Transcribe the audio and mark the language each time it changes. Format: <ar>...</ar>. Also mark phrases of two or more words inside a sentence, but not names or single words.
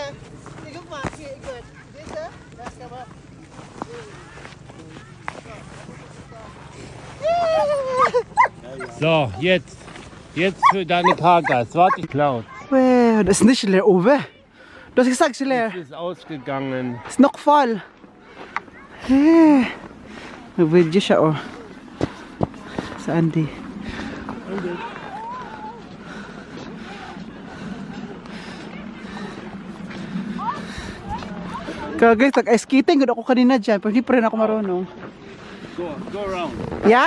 <de>Hier, guck mal. Hier, Ingrid. Diese. Das kann man. So, jetzt. Jetzt für deine Kargas. Warte, Cloud. Wow, das ist nicht leer, Uwe. Du hast gesagt, es ist leer. Es ist ausgegangen. Ist noch voll.</de> <tl>Hey. Nag-video siya, oh. Sa Andy. Kaya guys, nag-</tl> <en>ice skating</en> <tl>gud ako kanina dyan, pero hindi pa rin ako marunong.</tl> <en>Go around. Yeah?</en>